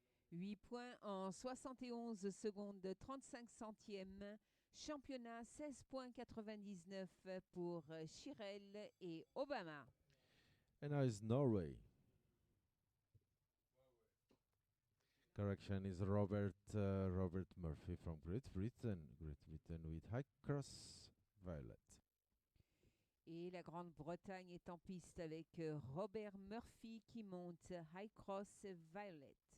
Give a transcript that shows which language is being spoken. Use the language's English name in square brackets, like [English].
[French] 8 points en 71 secondes 35 centièmes. Championnat 16.99 pour Chirel et Obama. [English] And now is Norway. Correction is Robert Murphy from Great Britain with High Cross Violet. [French] Et la Grande-Bretagne est en piste avec Robert Murphy qui monte High Cross Violet.